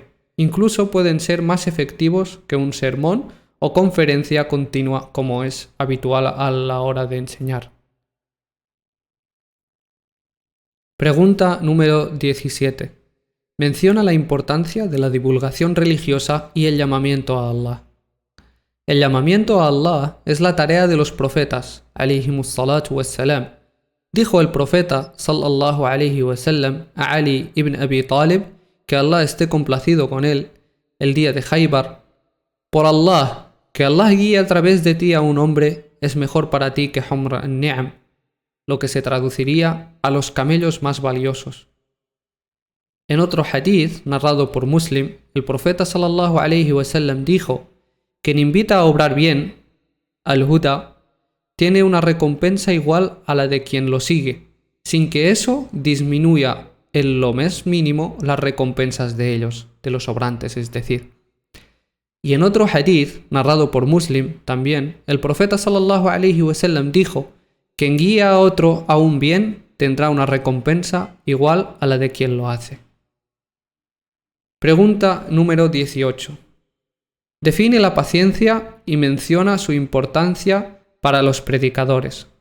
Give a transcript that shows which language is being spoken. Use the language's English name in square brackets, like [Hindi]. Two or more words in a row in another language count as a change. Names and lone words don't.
[Spanish] Incluso pueden ser más efectivos que un sermón o conferencia continua como es habitual a la hora de enseñar. Pregunta número 17. Menciona la importancia de la divulgación religiosa y el llamamiento a Allah. El llamamiento a Allah es la tarea de los profetas, [Arabic] عليهم الصلاة والسلام. [Spanish] Dijo el profeta, [Arabic] صلى الله عليه وسلم, [Spanish] a Ali ibn Abi Talib, que Allah esté complacido con él, el día de Khaybar: por Allah, que Allah guíe a través de ti a un hombre es mejor para ti que [Arabic] حمر النعم, [Spanish] lo que se traduciría a los camellos más valiosos. En otro hadith, narrado por Muslim, el profeta [Arabic] صلى الله عليه وسلم [Spanish] dijo: quien invita a obrar bien, al-Huda, tiene una recompensa igual a la de quien lo sigue, sin que eso disminuya en lo más mínimo las recompensas de ellos, de los obrantes, es decir. Y en otro hadith, narrado por Muslim también, el profeta [Arabic] صلى الله عليه وسلم [Spanish] dijo: quien guía a otro a un bien tendrá una recompensa igual a la de quien lo hace. Pregunta número 18. Define la paciencia y menciona su importancia para los predicadores.